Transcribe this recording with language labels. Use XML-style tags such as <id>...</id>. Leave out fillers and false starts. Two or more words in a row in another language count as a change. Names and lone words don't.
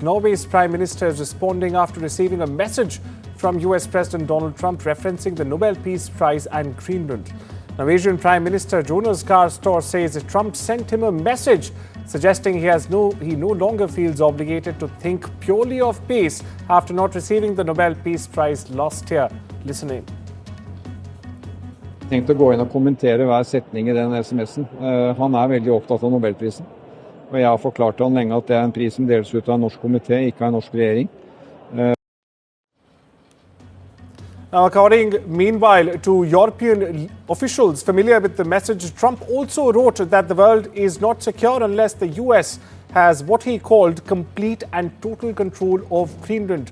<en>Norway's Prime Minister is responding after receiving a message from US President Donald Trump referencing the Nobel Peace Prize and Greenland. Norwegian Prime Minister Jonas Gahr Store says that Trump sent him a message suggesting he no longer feels obligated to think purely of peace after not receiving the Nobel Peace Prize last year. Listen in.</en> <no>Jeg tenkte å gå inn og kommentere hver setning i den SMS-en. Han veldig opptatt av Nobelprisen. Og jeg har forklart til han lenge at det en pris som deles ut av en norsk komité, ikke av en norsk regjering.</no> <en>Now, according, meanwhile, to European officials familiar with the message, Trump also wrote that the world is not secure unless the US has what he called complete and total control of Greenland.</en>